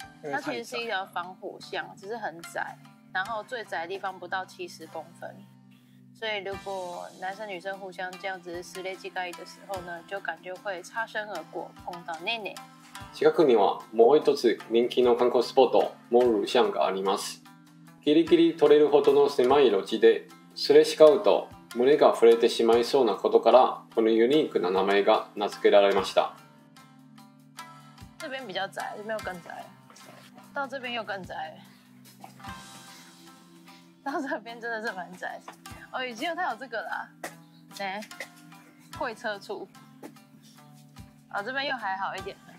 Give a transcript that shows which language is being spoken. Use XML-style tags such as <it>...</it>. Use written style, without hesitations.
<zh>它其实是一条防虎巷，只是很窄，然后最窄的地方不到70公分，所以如果男生女生互相这样子すれ違い的时候呢，就感觉会擦身而过，碰到内内。</zh> <ja>近くにはもう一つ人気の観光スポットモールシャンがあります。ギリギリ取れるほどの狭い路地ですれ違うと胸が触れてしまいそうなことからこのユニークな名前が名付けられました。</ja> <zh>这边比较窄，这边又更窄，到这边又更窄，到这边真的是蛮窄。哦，已经有它有这个啦，哎，会车处。啊，这边又还好一点。</zh>